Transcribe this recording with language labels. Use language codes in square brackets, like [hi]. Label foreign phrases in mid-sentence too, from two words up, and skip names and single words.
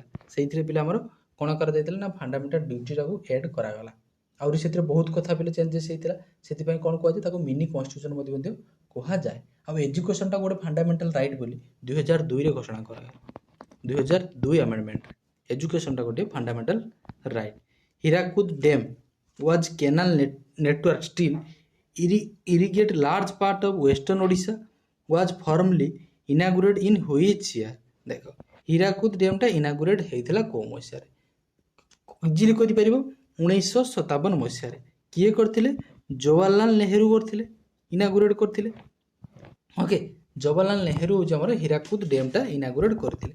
[or] ସେଇଥିରେ ପିଲା ଆମର କ'ଣ କରାଯାଇଥିଲା ନା [en] fundamental dutyଟାକୁ [or] ଏଡ୍ କରାଗଲା। ଆହୁରି ସେଥିରେ ବହୁତ କଥା ପିଲେ ଚେଞ୍ଜେସ୍ ହେଇଥିଲା, ସେଥିପାଇଁ କ'ଣ କୁହାଯାଏ ତାକୁ [en] mini constitution [or] ମଧ୍ୟ କୁହାଯାଏ। ଆଉ ଏଜୁକେସନଟା ଗୋଟେ [en] fundamental right [or] ବୋଲି 2002ରେ ଘୋଷଣା କରାଗଲା। 2002 ଆମେଣ୍ଡମେଣ୍ଟରେ ଏଜୁକେସନଟା ଗୋଟିଏ [en] fundamental right. ହୀରାକୁଦ ଡ୍ୟାମ୍ was canal network still irrigate large part of western Odisha was formally inaugurated in which year? [or] ଦେଖ ହୀରାକୁଦ ଡ୍ୟାମ୍ଟା ଇନାଗୁରେଟ୍ ହେଇଥିଲା କେଉଁ ମସିହାରେ? ଇଜିଲି କରିପାରିବ, 1957 ମସିହାରେ। କିଏ କରିଥିଲେ? ଜବାହରଲାଲ ନେହେରୁ କରିଥିଲେ, ଇନାଗୁରେଟ୍ କରିଥିଲେ। ଓକେ, ଜବାହରଲାଲ ନେହେରୁ ହେଉଛି ଆମର ହୀରାକୁଦ ଡ୍ୟାମ୍ଟା ଇନାଗୁରେଟ୍ କରିଥିଲେ।